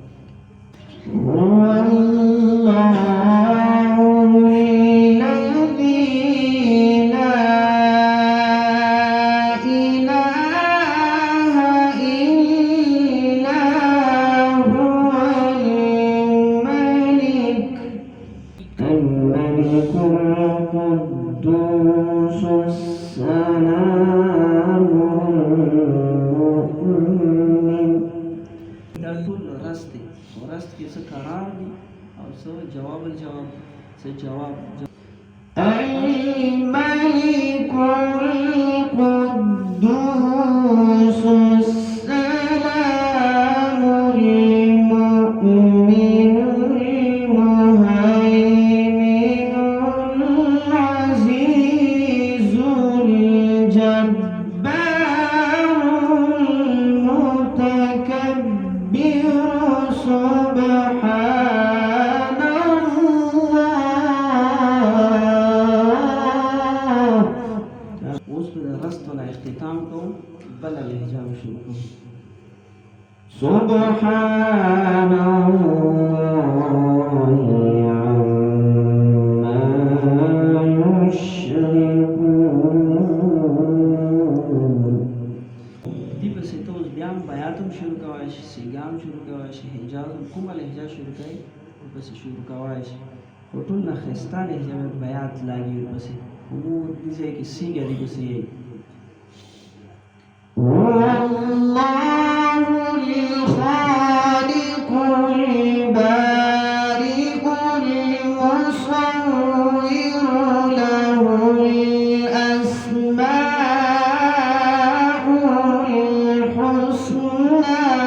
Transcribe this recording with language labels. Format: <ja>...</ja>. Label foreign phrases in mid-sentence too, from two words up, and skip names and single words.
<ar>هو الله الذي لا إله إلا هو الملك القدوس السلام المؤمن.</ar> <ps>دا ټول رست دی او رست کې څه قرار دی او څه</ps> <ar>جواب الجواب،</ar> <ps>څه جواب.</ps> <ar>الملك القدوس السلام المؤمن المهيمن العزيز الجبار المتكبر سبحان الله.</ar> <ps>اوس به د رست ولا اختتام کوو، بله لهجه به شروع کوو.</ps> <ar>سبحان الله عما يشركون.</ar> <ps>دې پسې ته اوس بیا هم بیات هم شروع کولی شي، سیګا هم شروع کولی شي، حجاز هم کومه لهجه شروع کوي ورپسې شروع کولی شي. خو ټول نه ښایسته لهجه به بیات لاګي ورپسې، خو مو دې ځای کې سیګا دې پسې یې</ps> <ar>هو الله الخالق البارئ المصور له الأسماء الحسنى.</ar>